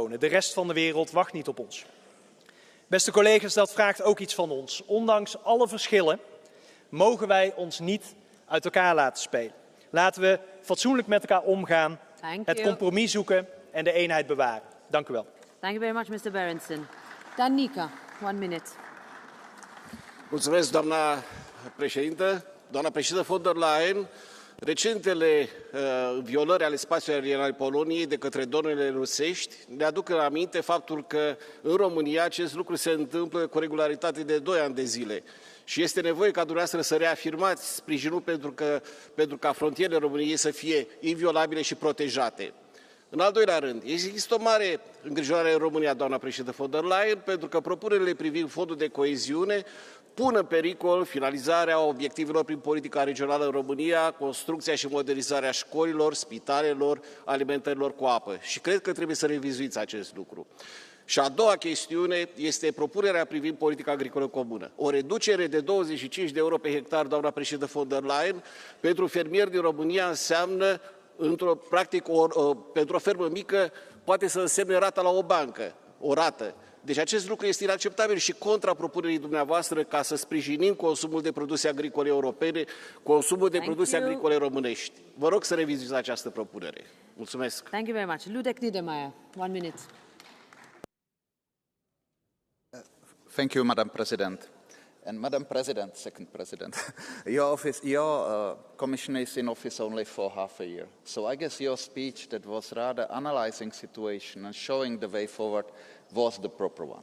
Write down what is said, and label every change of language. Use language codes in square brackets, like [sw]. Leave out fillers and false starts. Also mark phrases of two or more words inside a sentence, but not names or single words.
[nl] De rest van de wereld wacht niet op ons. Beste collega's, dat vraagt ook iets van ons. Ondanks alle verschillen mogen wij ons niet uit elkaar laten spelen. Laten we fatsoenlijk met elkaar omgaan, het compromis zoeken en de eenheid bewaren. Dank u wel. [en] Thank you very much, Mr. Berendsen. Danica, 1 minute. [ro] Mulțumesc, doamna președintă. Doamna președintă von der Leyen, recentele violări ale spațiului aerian al Poloniei de către dronele rusești ne aduc aminte faptul că în România acest lucru se întâmplă cu regularitate de 2 ani de zile. Și este nevoie ca dumneavoastră să reafirmați sprijinul pentru ca frontierele României să fie inviolabile și protejate. În al doilea rând, există o mare îngrijorare în România, doamna președintă von der Leyen, pentru că propunerile privind fondul de coeziune pun în pericol finalizarea obiectivelor prin politica regională în România, construcția și modernizarea școlilor, spitalelor, alimentărilor cu apă. Și cred că trebuie să revizuiți acest lucru. Și a doua chestiune este propunerea privind politica agricolă comună. O reducere de 25 de euro pe hectar, doamna președintă von der Leyen, pentru fermieri din România înseamnă, practic, pentru o fermă mică, poate să însemne rata la o bancă, o rată. Deci acest lucru este inacceptabil și contra propunerii dumneavoastră ca să sprijinim consumul de produse agricole europene, consumul de produse agricole românești. Vă rog să revizuiți această propunere. Mulțumesc. [en] Thank you very much. Ludek Niedermayer, 1 minute. Thank you, Madam President. And Madam President, second President, your Commission is in office only for half a year. So I guess your speech that was rather analyzing situation and showing the way forward was the proper one.